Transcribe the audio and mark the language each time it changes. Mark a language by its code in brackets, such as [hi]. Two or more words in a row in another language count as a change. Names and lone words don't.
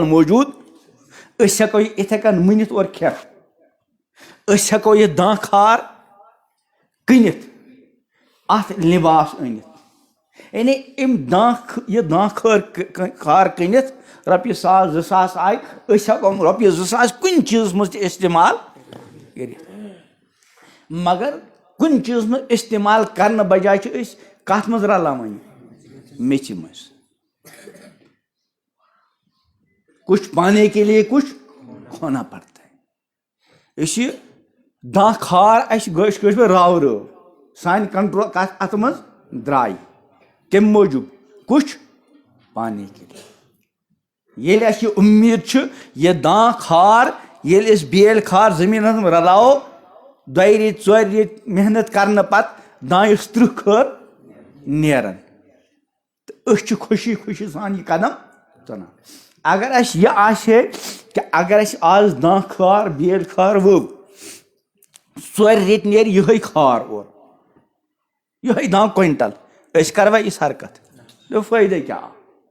[ks] موجوٗد أسۍ ہٮ۪کو یہِ یِتھے کٔنۍ مُنِتھ اور کھٮ۪تھ أسۍ ہٮ۪کو یہِ داں کھار کٕنِتھ اتھ لباس أنِتھ یعنی یہِ داں کھار کٕنِتھ رۄپیہِ 1,000 2,000 آیہِ أسۍ ہٮ۪کو رۄپیہِ 2,000 کُنہِ چیٖزس منٛز تہِ استعمال کٔرِتھ مگر کُنہِ چیٖزس منٛز استعمال کرنہٕ بجاے چھِ أسۍ کتھ منٛز رلاوان یہِ میٚژِ منٛز [ur] کچھ پانے کے لیے کچھ ہونا پڑتا ہے [ks] أسۍ یہِ داں کھار اَسہِ کٲشِر پٲٹھۍ راو رٲو سانہِ کنٹرول کتھ اتھ منٛز درٛاے کمہِ موٗجوٗب [ur] کچھ پانے کے لیے [ks] ییٚلہِ اَسہِ یہِ اُمید چھِ یہِ داں کھار ییٚلہِ أسۍ بیٲلۍ کھار زٔمیٖنس منٛز رلاوو 2 ریٚتۍ 4 ریٚتۍ محنت کرنہٕ پتہٕ دانٮ۪س 30 کھٔر نیران تہٕ أسۍ چھِ خوشی خوشی سان یہِ قدم تُلان اگر اَسہِ یہِ آسہِ ہے کہِ اگر اَسہِ آز داں کھار بیٲلۍ کھار ؤو 4 ریٚتۍ نیرِ یِہوے کھار اورٕ یِہوے داں کوینٹل أسۍ کروا یِژھ حرکت فٲیدٕ کیٛاہ آو